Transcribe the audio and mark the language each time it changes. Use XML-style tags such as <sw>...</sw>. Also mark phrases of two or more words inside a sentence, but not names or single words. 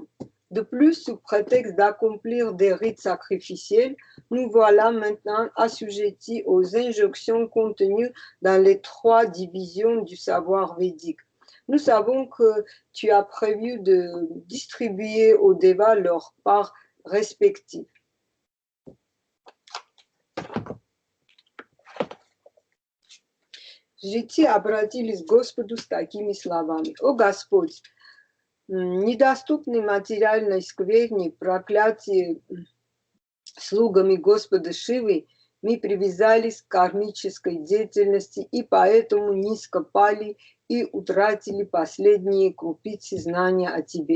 <fr>De plus, sous prétexte d'accomplir des rites sacrificiels, nous voilà maintenant assujettis aux injonctions contenues dans les 3 divisions du savoir védique. Nous savons que tu as prévu de distribuer aux Devas leur part respective.</fr> <ru>Жрецы обратились к Господу с такими словами. О Господь, недоступны материальной скверни, проклятие слугами Господа Шивы, мы привязались к кармической деятельности и поэтому низко пали и утратили последние крупицы знания о Тебе.</ru>